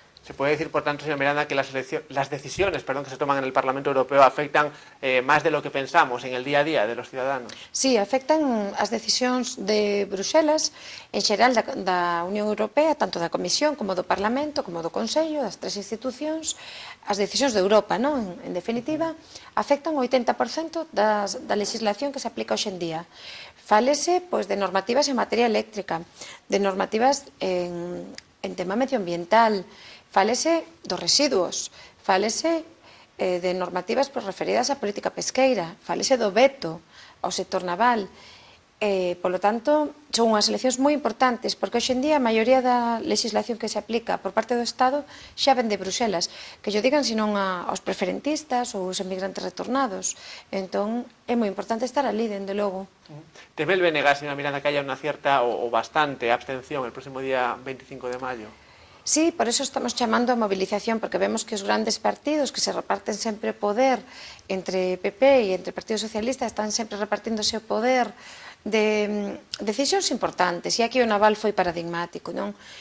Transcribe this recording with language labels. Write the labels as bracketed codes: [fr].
[es] ¿Se puede decir, por tanto, señora Miranda, que las decisiones que se toman en el Parlamento Europeo afectan más de lo que pensamos en el día a día de los ciudadanos? [gl] Sí, afectan as decisións de Bruxelas, en xeral da Unión Europea, tanto da Comisión como do Parlamento, como do Consello, das tres institucións, as decisións de Europa, non? En definitiva, afectan o 80% da legislación que se aplica hoxe en día. Fálese, pois, de normativas en materia eléctrica, de normativas en tema medioambiental, fálese dos residuos, fálese de normativas referidas á política pesqueira, fálese do veto ao sector naval. Polo tanto, son unhas eleccións moi importantes, porque hoxe en día a maioría da legislación que se aplica por parte do Estado xa ven de Bruxelas, que yo digan senón aos preferentistas ou aos emigrantes retornados. Entón, é moi importante estar ali, dende logo. [es] ¿Teme el BNG, señora Miranda, que haya una cierta o bastante abstención el próximo día 25 de mayo? [gl] Sí, por eso estamos chamando a movilización, porque vemos que os grandes partidos que se reparten sempre poder entre PP e entre Partido Socialista están sempre repartíndose o poder de decisións importantes, e aquí o naval foi paradigmático, non?